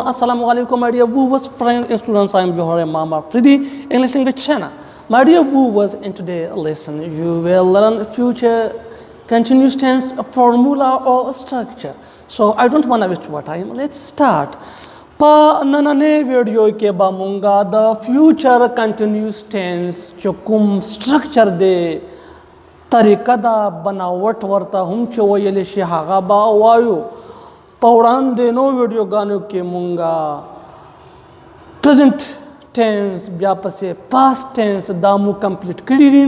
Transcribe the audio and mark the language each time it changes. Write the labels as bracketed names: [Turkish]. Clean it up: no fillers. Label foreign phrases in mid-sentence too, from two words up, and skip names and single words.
[Arabic] السلام عليكم, [English] my dear viewers, friends, and students. I am Johar, Imam, afridi, English language channel. My dear viewers, in today's lesson, you will learn future continuous tense formula or structure. So I don't want to waste your time. Let's start. [Pashto] په نننۍ ویډیو کې به مونږ د [English] future continuous tense [Pashto] chukum structure de طریقه دا بناوټ ورته هم چې ویلی شي هغه به وایو. په وړاندې نو ویډیوګانو کې مونږه [English] present tense [Pashto] بیا پسې [English] past tense [Pashto] دا مو کمپلیټ کړي دي.